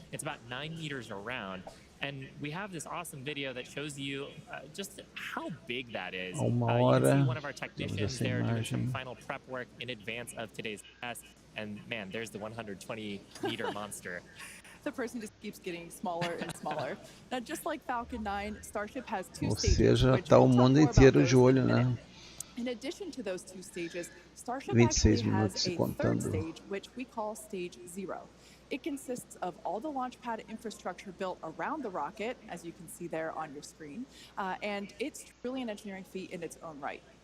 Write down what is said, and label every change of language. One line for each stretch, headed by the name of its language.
English: It's about 9 meters around. And we have this awesome video that shows you just how big that is. You can see one of our technicians there doing some final prep work in advance of today's test. And man, there's the 120-meter monster. The person just keeps getting smaller and smaller. Now, just like Falcon 9, Starship has two
Portuguese: Ou
English: stages.
Portuguese: seja, tá o mundo inteiro de olho, né?
English: In addition to those two stages, Starship actually has a third stage, which we call Stage 0. It consists of all the launch pad infrastructure built around the rocket, as you can see there on your screen, and it's really an engineering feat in its own right.